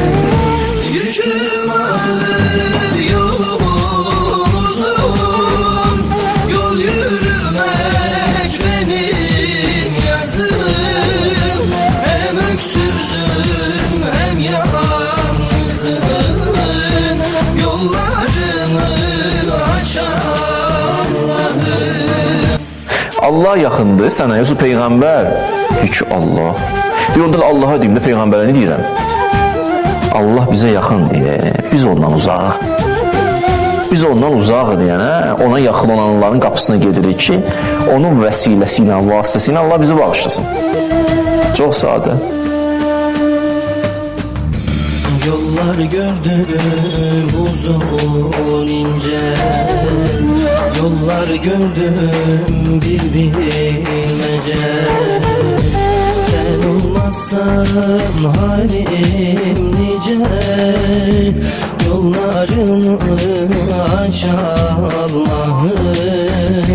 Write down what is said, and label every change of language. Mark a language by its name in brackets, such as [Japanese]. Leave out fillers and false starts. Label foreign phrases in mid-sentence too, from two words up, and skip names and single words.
[Turkish] Yüküm ağır yolum uzun, yol yürümek benim yazım. Hem öksüzüm hem yalnızım, yollarımı aç Allah'ım. [Azerbaijani] Allah yaxındır sənə, yoxsa Peyğəmbər? Heç Allah. Deyir, orada Allaha deyim də Peyğəmbərə nə deyirəm? Allah bizə yaxın deyə, biz ondan uzaq. Biz ondan uzaq deyənə, ona yaxın olanların qapısına gedirik ki, onun vəsiləsi ilə, vasitəsi ilə Allah bizi bağışlasın. Çox sadə. [Turkish] Yollar gördüm uzun ince, yollar gördüm bir bilmece. Sen olmazsan halim nice, yollarını aç Allah'ım.